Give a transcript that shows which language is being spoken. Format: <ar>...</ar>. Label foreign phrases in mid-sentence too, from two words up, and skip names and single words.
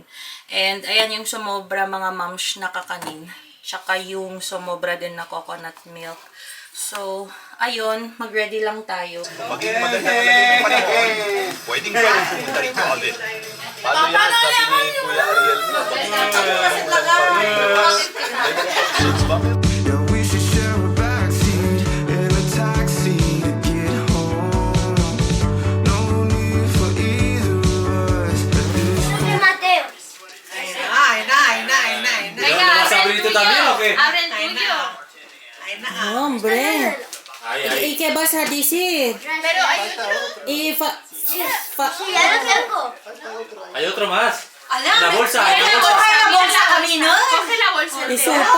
<tl>And, ayan yung sumobra, mga mams, na kakanin. Tsaka yung sumobra din na</tl> <en>coconut milk.</en> <tl>So, ayun, mag-ready lang tayo. Maging maganda ang lagay ng panahon, pwedeng pwedeng pumunta rito ulit. Paano yan? Sabi ni Kuya Ariel,</tl> <en>Yeah, we should share a backseat in a taxi to get home. No need for either of us at this point. Mateo.</en> <tl>Ay na. Sabi dito</tl> <es>también o qué? Abre el tuyo. Hombre. Ay, ay. ¿Y qué vas a decir? Pero hay otro. Y Sí, ya lo tengo. Hay otro más. La bolsa, la bolsa. la bolsa camino. Coge la bolsa. y sopa.</es>